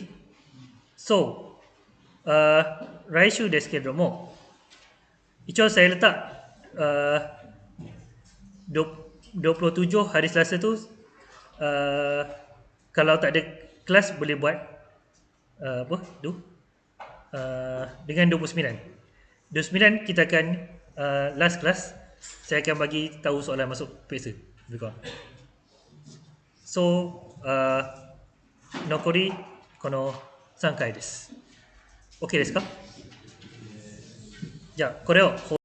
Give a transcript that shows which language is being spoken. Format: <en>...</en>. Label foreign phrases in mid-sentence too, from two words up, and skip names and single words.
<ms>So,</ms> <ja>来週ですけれども、一応</ja> <ms>saya letak 27 hari Selasa tu, kalau tak ada kelas boleh buat apa tu, dengan 29. 29 kita akan last class. Saya akan bagi tahu soalan masuk peksa lebih kurang. So,</ms> <ja>残りこの3回です。OK ですか？じゃあこれを</ja>